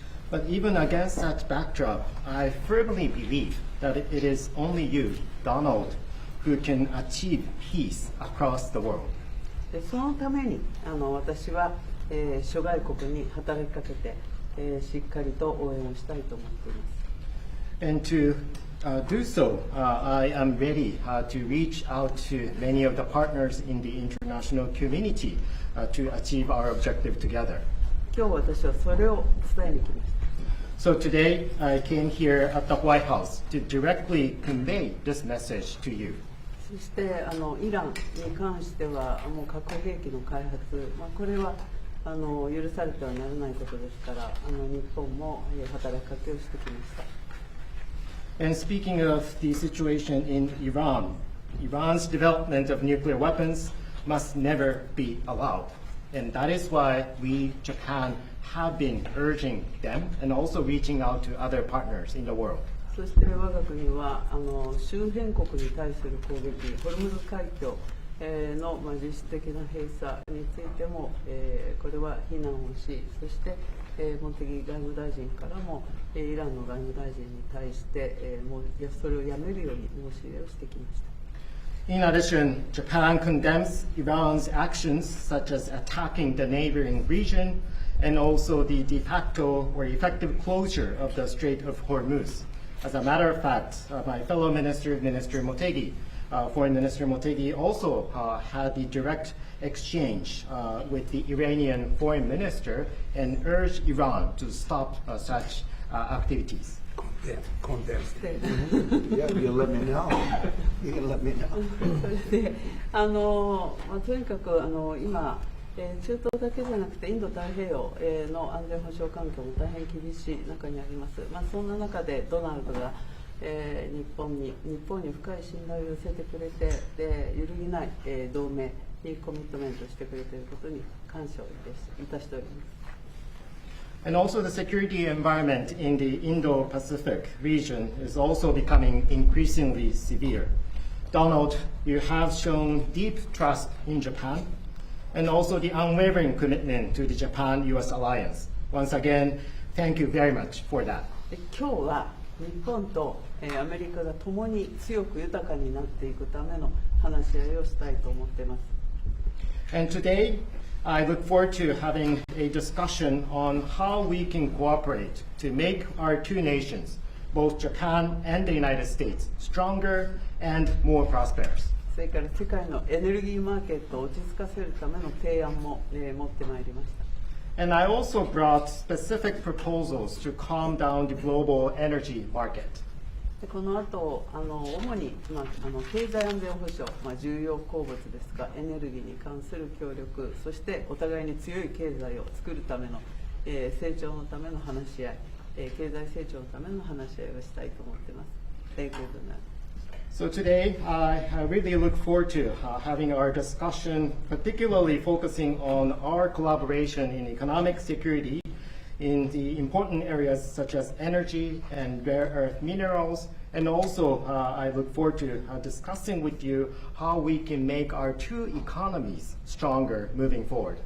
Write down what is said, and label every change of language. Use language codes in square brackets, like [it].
[en] But even against that backdrop, I firmly believe that it is only you, Donald, who can achieve peace across the world. [ja] そのために私は諸外国に働きかけてしっかりと応援をしたいと思っています。 [en] And to do so, I am ready to reach out to many of the partners in the international community to achieve our objective together. [ja] 今日私はそれを伝えに来ました。 [en] So today, I came here at the White House to directly convey this message to you. [ja] そしてイランに関してはもう核兵器の開発、これは許されてはならないことですから日本も働きかけをしてきました。 [en] And speaking of the situation in Iran, Iran's development of nuclear weapons must never be allowed. And that is why we, Japan, have been urging them and also reaching out to other partners in the world. [ja] そして我が国は周辺国に対する攻撃、ホルムズ海峡の実質的な閉鎖についてもこれは非難をし、そして茂木外務大臣からもイランの外務大臣に対してもうそれをやめるように申し入れをしてきました。 [en] In addition, Japan condemns Iran's actions such as attacking the neighboring region and also the de facto or effective closure of the Strait of Hormuz. As a matter of fact, my fellow minister, Minister Motegi, Foreign Minister Motegi, also had the direct exchange with the Iranian foreign minister and urged Iran to stop such activities. Yeah, you let me know. You can let me know. [ja] それでとにかく今中東だけじゃなくてインド太平洋の安全保障環境も大変厳しい中にあります。そんな中でドナルドが日本に深い信頼を寄せてくれて、揺るぎない同盟にコミットメントしてくれていることに感謝をいたしております。 [en] And also the security environment in the Indo-Pacific region is also becoming increasingly severe. Donald, you have shown deep trust in Japan and also the unwavering commitment to the Japan-US alliance. Once again, thank you very much for that. [ja] 今日は日本とアメリカが共に強く豊かになっていくための話し合いをしたいと思っています。 [en] And today, I look forward to having a discussion on how we can cooperate to make our two nations, both Japan and the United States, stronger and more prosperous. [ja] それから世界のエネルギーマーケットを落ち着かせるための提案も、持ってまいりました。 [en] And I also brought specific proposals to calm down the global energy market. [ja] でこの後主に、経済安全保障、重要鉱物ですがエネルギーに関する協力、そしてお互いに強い経済を作るための、成長のための話し合い、経済成長のための話し合いをしたいと思っています。 [en] Thank you very much. So today, I really look forward to having our discussion, particularly focusing on our collaboration in economic security in the important areas such as energy and rare earth minerals. And also, I look forward to discussing with you how we can make our two economies stronger moving forward.